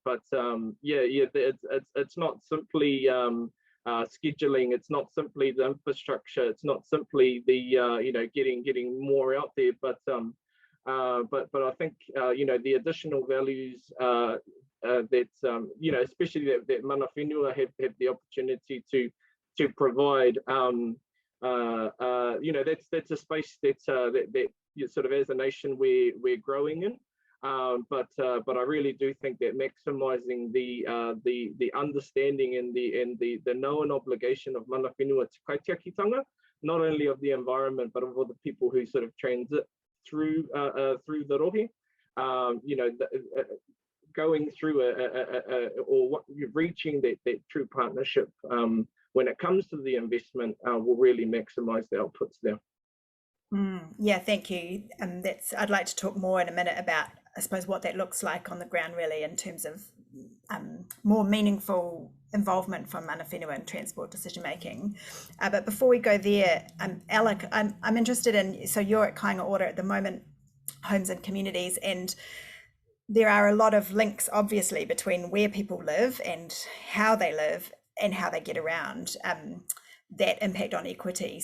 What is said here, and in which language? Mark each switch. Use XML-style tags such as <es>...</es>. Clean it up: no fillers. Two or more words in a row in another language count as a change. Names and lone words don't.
<en>But yeah, it's not simply scheduling. It's not simply the infrastructure. It's not simply the you know, getting more out there. But I think you know, the additional values that you know, especially that</en> <mi>mana whenua</mi> <en>have the opportunity to provide. You know, that's a space that sort of as a nation we're growing in. But I really do think that maximising the understanding and the known obligation of</en> <mi>mana whenua te kaitiakitanga,</mi> <en>not only of the environment but of all the people who sort of transit through the rohe, you know, going through or reaching that true partnership when it comes to the investment will really maximise the outputs there. Yeah, thank you. I'd like to talk more in a minute about, I suppose, what that looks like on the ground, really, in terms of more meaningful involvement from</en> <mi>mana whenua</mi> <en>in transport decision making. But before we go there, Alec, I'm interested in, so you're at Kāinga Ora at the moment, homes and communities, and there are a lot of links, obviously, between where people live and how they live and how they get around, that impact on equity.</en>